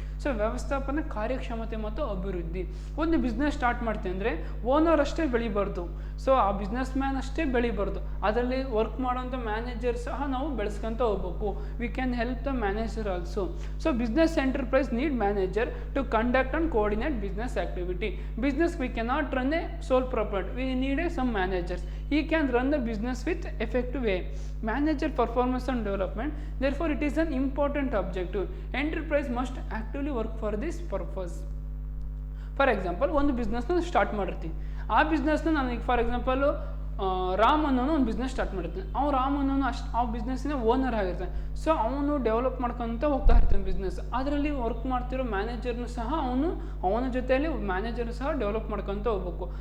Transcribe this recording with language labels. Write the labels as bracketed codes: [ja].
[kn] So ವ್ಯವಸ್ಥಾಪನೆ, ಕಾರ್ಯಕ್ಷಮತೆ ಮತ್ತು ಅಭಿವೃದ್ಧಿ. ಒಂದು ಬಿಸ್ನೆಸ್ ಸ್ಟಾರ್ಟ್ ಮಾಡ್ತೀವಿ ಅಂದರೆ ಓನರ್ ಅಷ್ಟೇ ಬೆಳಿಬಾರ್ದು, ಸೊ ಆ ಬಿಸ್ನೆಸ್ ಮ್ಯಾನ್ ಅಷ್ಟೇ ಬೆಳಿಬಾರ್ದು, ಅದರಲ್ಲಿ ವರ್ಕ್ ಮಾಡೋಂಥ ಮ್ಯಾನೇಜರ್ ಸಹ ನಾವು ಬೆಳೆಸ್ಕೊಂತ ಹೋಗ್ಬೇಕು. [en] We can help the manager also. So business enterprise need manager to conduct and coordinate business activity. Business we cannot run a sole property, we need a some managers. He can run the business with effective way. Manager performance and development, therefore it is an important objective. Enterprise must actively work for this purpose. [kn] For example, ಒಂದು ಬಿಸ್ನೆಸ್ನ start ಮಾಡಿರ್ತೀವಿ. ಆ ಬಿಸ್ನೆಸ್ನ ನನಗೆ for example Ram ಅನ್ನೋನು ಒಂದು business start ಮಾಡಿರ್ತಾನೆ. ರಾಮ್ ಅನ್ನೋನು ಆ ಬಿಸ್ನೆಸ್ಸಿನ owner ಆಗಿರ್ತಾನೆ. ಸೊ ಅವನು ಡೆವಲಪ್ ಮಾಡ್ಕೊತ ಹೋಗ್ತಾ ಇರ್ತಾನೆ ಬಿಸ್ನೆಸ್. ಅದರಲ್ಲಿ ವರ್ಕ್ ಮಾಡ್ತಿರೋ ಮ್ಯಾನೇಜರ್ನು ಸಹ ಅವನ ಜೊತೆಯಲ್ಲಿ ಮ್ಯಾನೇಜರ್ ಸಹ ಡೆವಲಪ್ ಮಾಡ್ಕೊತ ಹೋಗ್ಬೇಕು.